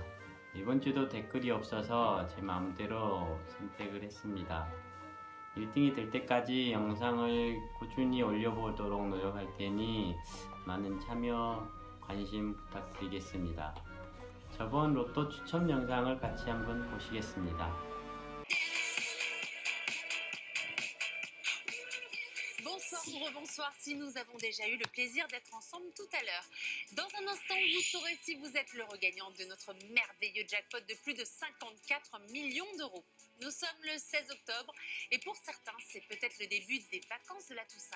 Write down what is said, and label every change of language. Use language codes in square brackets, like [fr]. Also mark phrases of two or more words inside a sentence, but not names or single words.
[ko] 이번 주도 댓글이 없어서 제 마음대로 선택을 했습니다. 1등이 될 때까지 영상을 꾸준히 올려보도록 노력할 테니 많은 참여, 관심 부탁드리겠습니다. 저번 로또 추첨 영상을 같이 한번 보시겠습니다. [fr] Bonsoir ou rebonsoir si nous avons déjà eu le plaisir d'être ensemble tout à l'heure. Dans un instant, vous saurez si vous êtes l'heureux gagnant de notre merveilleux jackpot de plus de 54 millions d'euros. Nous sommes le 16 octobre et pour certains, c'est peut-être le début des vacances de la Toussaint.